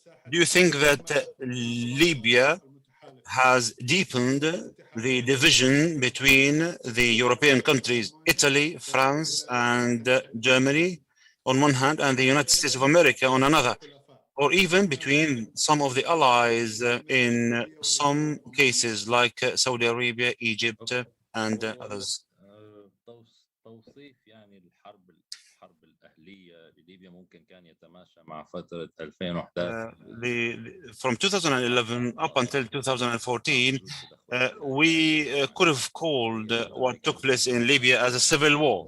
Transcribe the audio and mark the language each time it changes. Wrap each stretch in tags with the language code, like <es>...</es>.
<en>Do you think that Libya has deepened the division between the European countries, Italy, France, and Germany on one hand, and the United States of America on another, or even between some of the allies in some cases like Saudi Arabia, Egypt, and others?</en> <ar>توصيف يعني الحرب الأهلية لليبيا ممكن كان يتماشى مع فترة 2011.</ar> <en>From 2011 up until 2014, we could have called what took place in Libya as a civil war.</en>